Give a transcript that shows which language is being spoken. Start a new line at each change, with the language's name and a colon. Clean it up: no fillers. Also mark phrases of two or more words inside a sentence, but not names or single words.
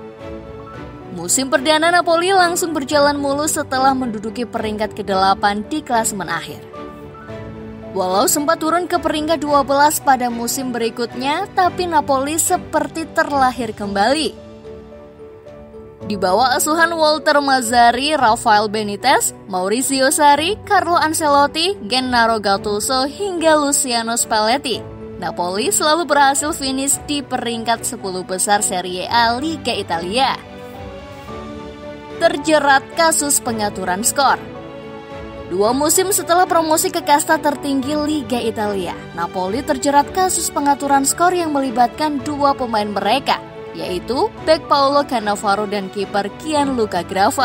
Indonesian: Musim perdana Napoli langsung berjalan mulus setelah menduduki peringkat ke-8 di klasemen akhir. Walau sempat turun ke peringkat 12 pada musim berikutnya, tapi Napoli seperti terlahir kembali. Di bawah asuhan Walter Mazzarri, Rafael Benitez, Maurizio Sarri, Carlo Ancelotti, Gennaro Gattuso, hingga Luciano Spalletti, Napoli selalu berhasil finish di peringkat 10 besar Serie A Liga Italia. Terjerat kasus pengaturan skor. 2 musim setelah promosi ke kasta tertinggi Liga Italia, Napoli terjerat kasus pengaturan skor yang melibatkan 2 pemain mereka, yaitu bek Paolo Cannavaro dan kiper Gianluca Grava.